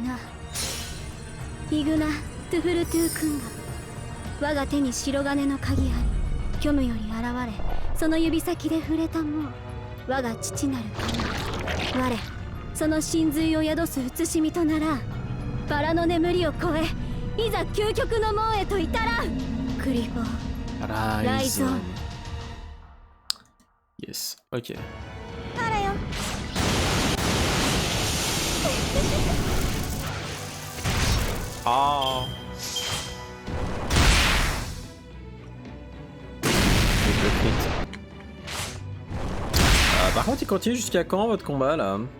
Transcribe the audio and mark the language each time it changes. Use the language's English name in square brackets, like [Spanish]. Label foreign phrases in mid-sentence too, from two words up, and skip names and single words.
[Japanese] イグナトゥフルトゥー君が我が手に白金の鍵あり虚無より現れその指先で触れたもう我が父なる神我その神髄を宿す写しみとならバラの眠りを超えいざ究極の門へと至らんクリフォー [English] Rise. Yes, ok. [Japanese] あらよ Ah. [French] Par contre, il continue jusqu'à quand votre combat là?